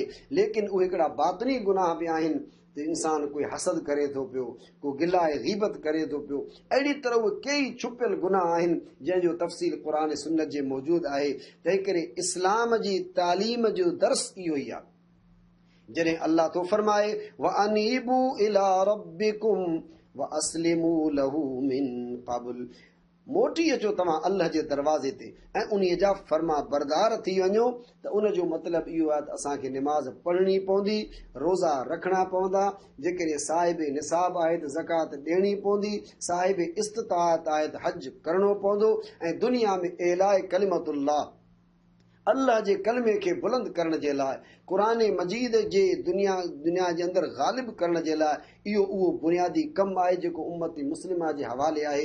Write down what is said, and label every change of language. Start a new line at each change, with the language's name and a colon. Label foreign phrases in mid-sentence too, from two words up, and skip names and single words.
Sindhi: लेकिन उहे हिकिड़ा बातिनी गुनाह बि आहिनि त इंसान कोई हसद करे थो पियो, को गिलाए ग़ीबत करे थो पियो। अहिड़ी तरह उहे कई छुपियल गुनाह आहिनि जंहिंजो तफ़सील क़ुरान सुन्नत जे मौजूदु आहे। तंहिं करे इस्लाम जी तालीम जो दर्स इहो ई आहे। जॾहिं अल्लाह तो फरमाए
Arabic: وأنيبوا إلى ربكم وأسلموا له من قبل,
Sindhi: मोटी अचो तव्हां अल्लाह जे दरवाज़े ते ऐं उन जा फर्मा बरदार थी वञो। त उन जो मतिलबु इहो आहे त असांखे निमाज़ पढ़णी पवंदी, रोज़ा रखणा पवंदा। जेकॾहिं साहिब निसाब आहे त ज़कात ॾियणी पवंदी, साहिब इस्तिताअत आहे त हज करणो पवंदो ऐं दुनिया में
Arabic: إعلاء كلمة الله,
Sindhi: अल्लाह जे कलमे खे बुलंद करण जे लाइ, क़ुरान मजीद जे दुनिया जे अंदरि ग़ालिब करण जे लाइ इहो उहो बुनियादी कमु आहे जेको उम्मत मुस्लिमा जे हवाले आहे।